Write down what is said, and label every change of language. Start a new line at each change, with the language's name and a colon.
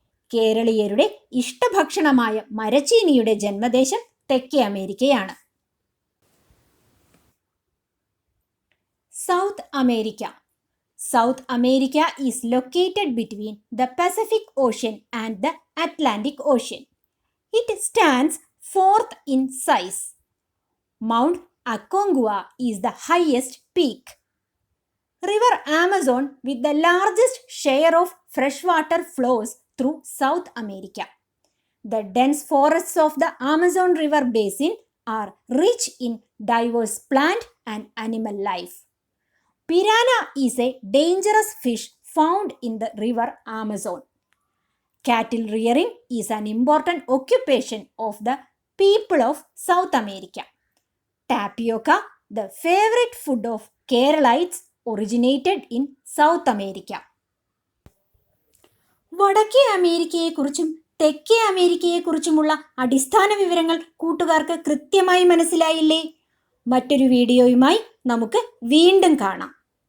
Malayalam: കേരളീയരുടെ ഇഷ്ടഭക്ഷണമായ മരച്ചീനിയുടെ ജന്മദേശം തെക്കേ അമേരിക്കയാണ്.
English: South America. South America is located between the Pacific Ocean and the Atlantic Ocean. It stands 4th in size. Mount Aconcagua is the highest peak. River Amazon with the largest share of freshwater flows through South America. The dense forests of the Amazon River basin are rich in diverse plant and animal life. Piranha is a dangerous fish found in the river Amazon. Cattle rearing is an important occupation of the people of South America. Tapioca, the favorite food of Keralites, originated in South America.
Malayalam: വടക്കേ അമേരിക്കയെക്കുറിച്ചും തെക്കേ അമേരിക്കയെക്കുറിച്ചുമുള്ള അടിസ്ഥാന വിവരങ്ങൾ കൂട്ടുകാർക്ക് കൃത്യമായി മനസ്സിലായില്ലേ? മറ്റൊരു വീഡിയോയുമായി നമുക്ക് വീണ്ടും കാണാം.